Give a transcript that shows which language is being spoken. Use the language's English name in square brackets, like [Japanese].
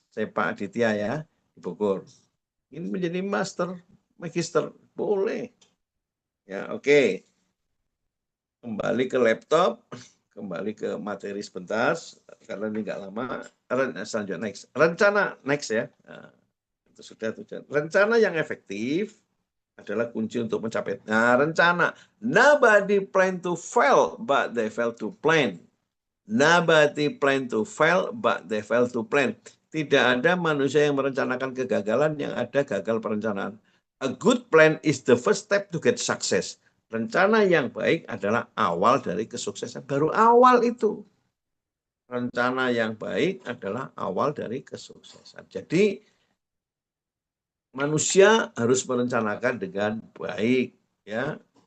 [Indonesian] Saya Pak Aditya ya, di Bogor. Ingin menjadi master, magister, boleh. Ya, oke. Kembali ke laptop. Kembali ke materi sebentar, karena ini nggak lama. Selanjutnya next. Rencana next ya. Nah, itu sudah tujuan. Rencana yang efektif adalah kunci untuk mencapai. Nah, rencana. [English] Nobody plan to fail, but they fail to plan. Nobody plan to fail, but they fail to plan. [Indonesian] Tidak ada manusia yang merencanakan kegagalan, yang ada gagal perencanaan. [English] A good plan is the first step to get success. [Indonesian] Rencana yang baik adalah awal dari kesuksesan. Baru awal itu. Rencana yang baik adalah awal dari kesuksesan. Jadi manusia harus merencanakan dengan baik, ya.